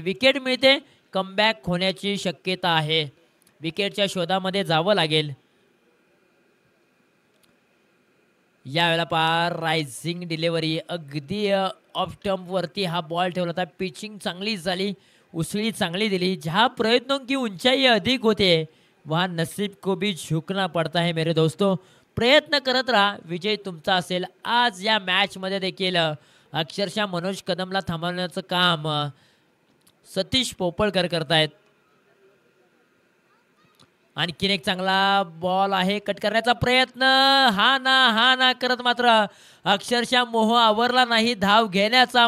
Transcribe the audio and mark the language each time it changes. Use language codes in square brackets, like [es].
[mr] Wicket मिळते, comeback होण्याची शक्यता आहे. विकेटच्या शोधामध्ये जावं लागेल. यावेळेला पहा रायझिंग डिलिव्हरी, अगदी ऑफ स्टंपवरती हा बॉल ठेवला होता. पिचिंग चांगली झाली, उसळी चांगली दिली. [hi] जहाँ प्रयत्नों की ऊंचाई अधिक होते वहाँ नसीब को भी झुकना पड़ता है मेरे दोस्तों. [mr] प्रयत्न करत राहा, विजय तुमचा असेल. आज या मॅचमध्ये देखील अक्षरशः मनोज कदमला थांबवण्याचं काम सतीश पोपळकर करतायत. आणखीन एक चांगला बॉल आहे, कट करण्याचा प्रयत्न, हा ना करत मात्र अक्षरशः मोह आवरला नाही धाव घेण्याचा.